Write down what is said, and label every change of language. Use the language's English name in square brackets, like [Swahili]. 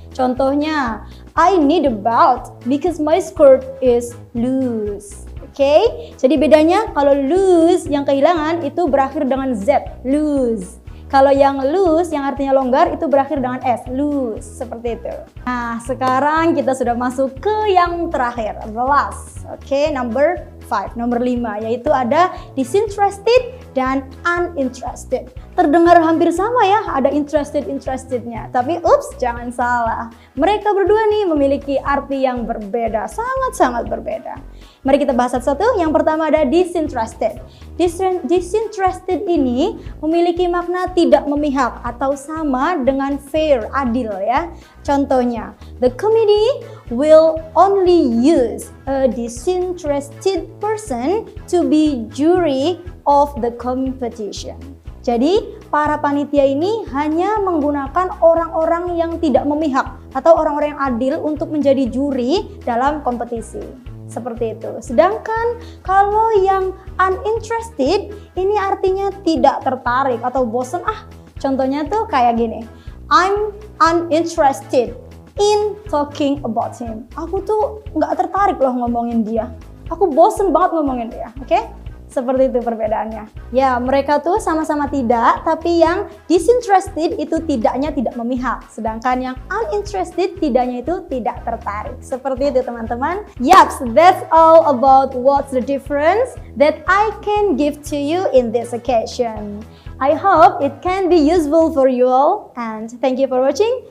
[Indonesian] Contohnya, [English] I need a belt because my skirt is loose. [Indonesian] Oke, jadi bedanya kalau lose yang kehilangan itu berakhir dengan Z, lose. Kalau yang loose, yang artinya longgar, itu berakhir dengan S, loose, seperti itu. Nah, sekarang kita sudah masuk ke yang terakhir, [English] the last. [Indonesian] Oke, [English] number 5, [Indonesian] nomor 5, yaitu ada disinterested dan uninterested. Terdengar hampir sama ya, ada interestednya. Tapi ups, jangan salah. Mereka berdua nih memiliki arti yang berbeda, sangat-sangat berbeda. Mari kita bahas satu-satu. Yang pertama ada disinterested. Disinterested ini memiliki makna tidak memihak atau sama dengan fair, adil ya. Contohnya, [English] the committee will only use a disinterested person to be jury of the competition. [Indonesian] Jadi, para panitia ini hanya menggunakan orang-orang yang tidak memihak atau orang-orang yang adil untuk menjadi juri dalam kompetisi. Seperti itu. Sedangkan kalau yang uninterested ini artinya tidak tertarik atau bosan. Contohnya tuh kayak gini. [English] I'm uninterested in talking about him. [Indonesian] Aku tuh nggak tertarik loh ngomongin dia. Aku bosen banget ngomongin dia. Oke? Seperti itu perbedaannya. Ya, mereka tuh sama-sama tidak, tapi yang disinterested itu tidaknya tidak memihak. Sedangkan yang uninterested tidaknya itu tidak tertarik. Seperti itu teman-teman. [English] Yaps, that's all about what's the difference that I can give to you in this occasion. I hope it can be useful for you all. And thank you for watching.